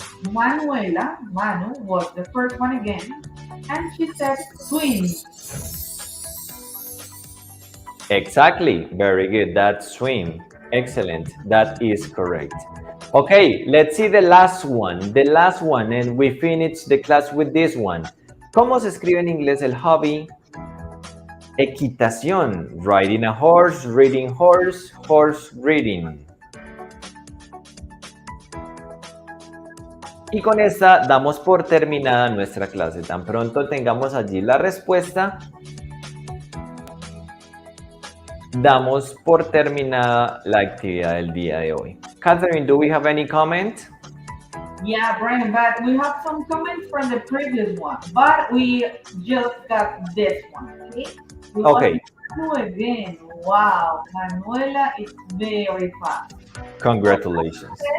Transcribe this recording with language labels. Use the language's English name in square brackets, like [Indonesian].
[English] Manuela, Manu, was the first one again, and she said swim. Exactly. Very good. That's swim. Excellent. That is correct. Okay, let's see the last one. The last one, and we finish the class with this one. [Spanish] ¿Cómo se escribe en inglés el hobby? Equitación. [English] Riding a horse, reading horse, horse reading. [Spanish] Y con esta damos por terminada nuestra clase. Tan pronto tengamos allí la respuesta, damos por terminada la actividad del día de hoy. [English] Katherine, do we have any comment? Yeah, Brian, but we have some comments from the previous one, but we just got this one, okay? We Okay. want to again. Wow, Manuela is very fast. Congratulations.